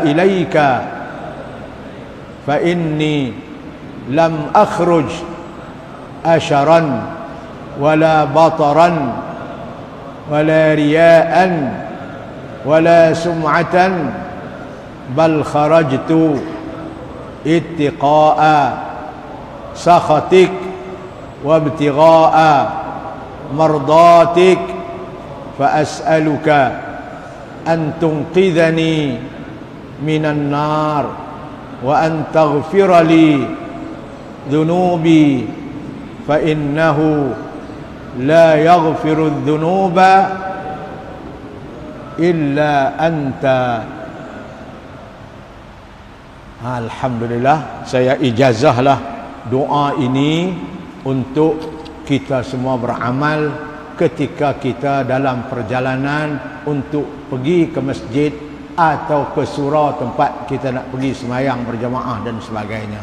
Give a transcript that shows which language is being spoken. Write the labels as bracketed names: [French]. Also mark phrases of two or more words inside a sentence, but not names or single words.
[Arabic] إليك فإني لم أخرج أشرا ولا بطرا ولا رياء ولا سمعة بل خرجت اتقاء سخطك وابتغاء مرضاتك فأسألك أن تنقذني من النار وأن تغفر لي ذنوبي فإنه لا يغفر الذنوب إلا أنت. [Malay] Alhamdulillah, saya ijazahlah doa ini untuk kita semua beramal ketika kita dalam perjalanan untuk pergi ke masjid atau ke surau tempat kita nak pergi sembahyang berjamaah dan sebagainya.